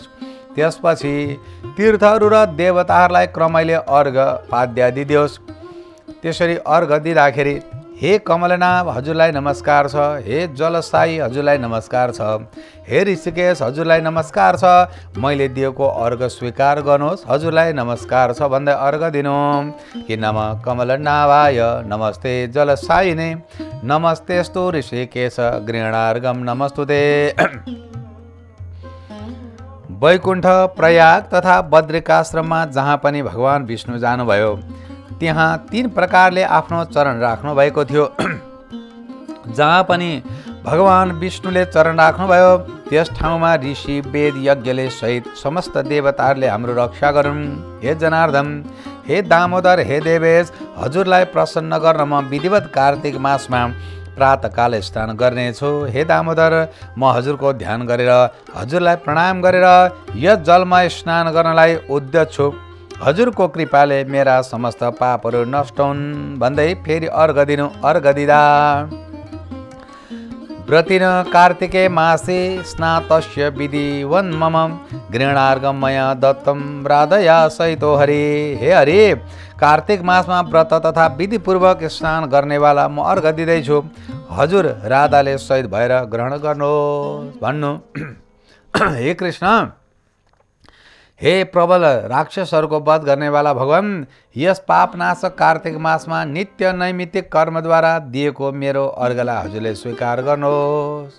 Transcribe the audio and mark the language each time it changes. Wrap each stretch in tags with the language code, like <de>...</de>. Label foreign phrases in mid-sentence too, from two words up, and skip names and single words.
<ne>त्यसपछि तीर्थहरू र देवताहरूलाई क्रमैले अर्घ पाद्यादि दियोस्। त्यसरी अर्घ दिँदाखेरि हे कमलनाभ हजुरलाई नमस्कार छ, हे जलसाई हजुरलाई नमस्कार छ, हे ऋषिकेश हजुरलाई नमस्कार छ, मैले दिएको अर्घ स्वीकार गर्नुहोस्, हजुरलाई नमस्कार छ भन्दै अर्घ दिनु।</ne> <sa>कि नम कमलनाभाय नमस्ते जलसाइने नमस्तेस्तु ऋषिकेश गृहणार्घम नमस्तुते।</sa> <ne>वैकुण्ठ, प्रयाग तथा बद्रिकाश्रममा जहाँ पनि भगवान विष्णु जानुभयो त्यहाँ 3 प्रकारले आफ्नो चरण राख्नु भएको थियो। जहाँ पनि भगवान विष्णुले चरण राख्नुभयो त्यस ठाउँमा ऋषि, वेद, यज्ञले सहित समस्त देवताहरूले हाम्रो रक्षा गरून्। हे जनार्दन, हे दामोदर, हे देवेश, हजुरलाई प्रसन्न गर्न म विधिवत कार्तिक मासमा प्रातःकाल स्नान गर्नेछु। हे दामोदर, म हजुरको ध्यान गरेर हजुरलाई प्रणाम गरेर यस जलमा स्नान गर्नलाई उद्यत छु। हजुरको कृपाले मेरा समस्त पापहरू नष्ट हुन् भन्दै फेरि अर्घ दिनु। अर्घ दिँदा</ne> <sa>व्रतिन कार्तिके मासे स्नातस्य विधिवन् मम गृहणार्घं मया दत्तं राधया सहितो हरि।</sa> <ne>हे हरि, कार्तिक मासमा व्रत तथा विधिपूर्वक स्नान गर्नेवाला म अर्घ दिँदैछु, हजुर राधाले सहित भएर ग्रहण गर्नुहोस् भन्नु। हे कृष्ण, हे प्रबल राक्षसहरूको वध गर्नेवाला भगवान, यस पापनाशक कार्तिक मासमा नित्य नैमित्तिक कर्मद्वारा दिएको मेरो अर्घलाई हजुरले स्वीकार गर्नुहोस्।</ne>